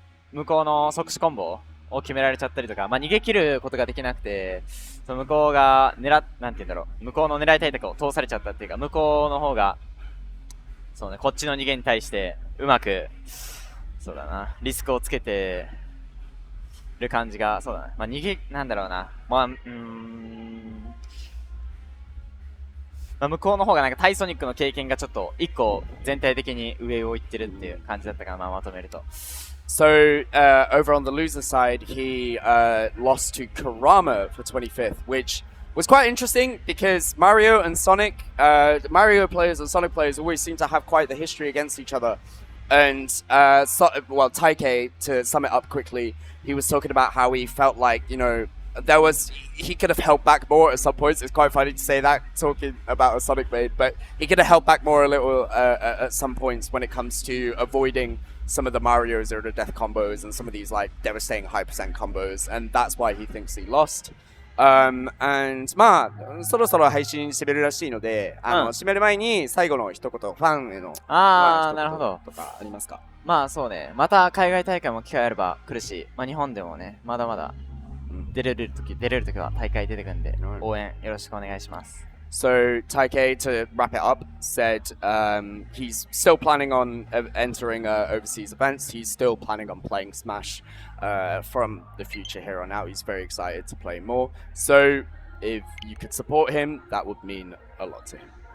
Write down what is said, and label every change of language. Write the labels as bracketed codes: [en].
[ja] 向こうの即死コンボを決められちゃったりとか、逃げ切ることができなくて、向こうがなんて言うんだろう、向こうの狙いたいとこを通されちゃったっていうか、向こうの方が、そうね、こっちの逃げに対して、うまく、そうだな、リスクをつけてる感じが、そうだな。なんだろうな。向こうの方がなんかタイソニックの経験がちょっと一個全体的に上を行ってるっていう感じだったかな、まとめると。 [en] So, over on the loser side, he lost to Kurama for 25th, which was quite interesting because Mario and Sonic, Mario players and Sonic players always seem to have quite the history against each other. And, taikei, to sum it up quickly, he was talking about how he felt like, he could have held back more at some points. It's quite funny to say that, talking about a Sonic maid, but he could have held back more a little at some points when it comes to avoiding some of the Mario Zero to Death combos and some of these like devastating high percent combos, and that's why he thinks he lost. [ja] And そろそろ配信締めるらしいので、締める前に最後の一言、ファンへのなるほどとかありますか？そうね、また海外大会も機会あれば来るし、日本でもね、まだまだ出れる時は大会出てくるんで、応援よろしくお願いします。 [en] So taikei, to wrap it up, said he's still planning on entering overseas events. He's still planning on playing Smash from the future here on out. He's very excited to play more. So if you could support him, that would mean a lot to him.